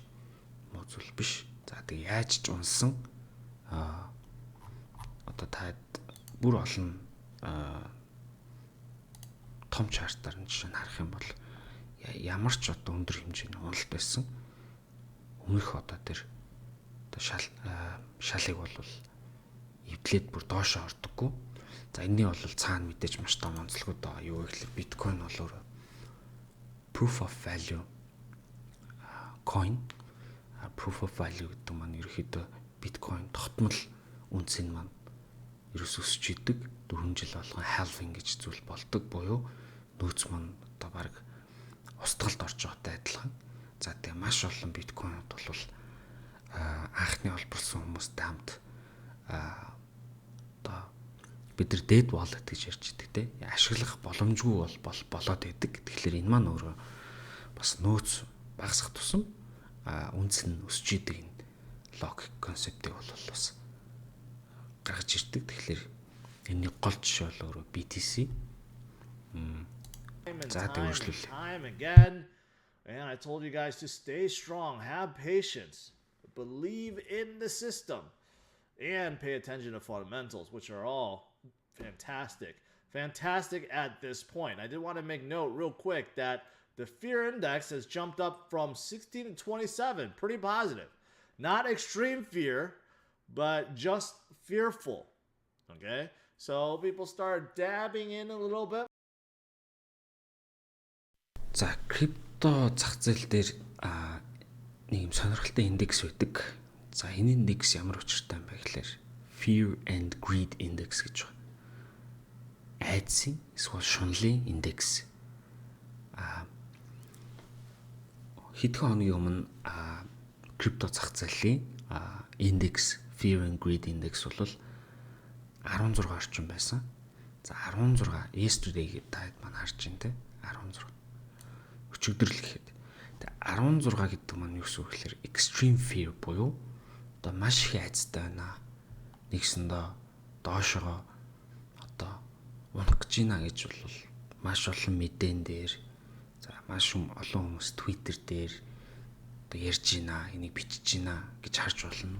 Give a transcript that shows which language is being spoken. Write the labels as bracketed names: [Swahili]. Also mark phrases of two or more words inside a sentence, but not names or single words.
[Mongolian] За тэг яаж ч унсан одоо та бүр олон том чартаар нь жишээ нь харах юм бол ямар ч одоо өндөр хэмжээний уналт байсан. Өмнөх одоо тэр шалыг бол эвдлээд бүр доошоо ордоггүй. За энэний бол цаана мэдээж маш том онцлогуд байгаа. Юу гэхээр биткойн бол [English] proof of value coin. Proof of value [Mongolian] гэдэг маань ерөөхдөө биткойн тогтмол үнцийн маань ерөөс өсөж идэг. 4 жил болгон halving гэж зүйл болдог буюу нөөц маань одоо баг устгалд орж байгаатай адилхан. За тэгээ маш олон биткойнууд бол анхны олборлсон хүмүүстэй хамт одоо бид нар [English] dead wallet [Mongolian] гэж ярьж байдаг те. Ашиглах боломжгүй болоод байдаг. Тэгэхээр энэ маань өөрөө бас нөөц багасгах тусам үнц нь өсөж идэг энэ логик концептыг бол бас гаргаж ирдэг. Тэгэхээр энэний гол жишээ бол өөрөө BTC. За тэгвэл [English] and I told you guys to stay strong, have patience, believe in the system, and pay attention to fundamentals, which are all fantastic. Fantastic at this point. I did want to make note real quick that the fear index has jumped up from 16 to 27. Pretty positive. Not extreme fear, but just fearful. Okay? So people start dabbing in a little bit. [Mongolian] За крипто зах зээл дээр нэг юм сонирхолтой индекс байдаг. За энэ индекс ямар учиртай юм бэ гэхээр [English] Fear and Greed Index [Mongolian] гэж байна. Айдсын эсвэл шунлын индекс. Хэдхэн хоногийн өмнө крипто зах зээлийн индекс [English] Fear and Greed Index [Mongolian] бол 16 орчим байсан. За 16 yesterday гэдэг таад маань харж байна те 16 өчигдөр л гэхэд. Тэгээ 16 гэдэг маань юу гэсэн үг вэ гэхээр [English] extreme fear [Mongolian] буюу одоо маш их айцтай байна. Нэгсэндээ доошоо одоо унах гэж байна гэж бол маш олон мэдэн дээр за маш олон хүмүүс Twitter дээр одоо ярьж байна, энийг бичиж байна гэж харж болно.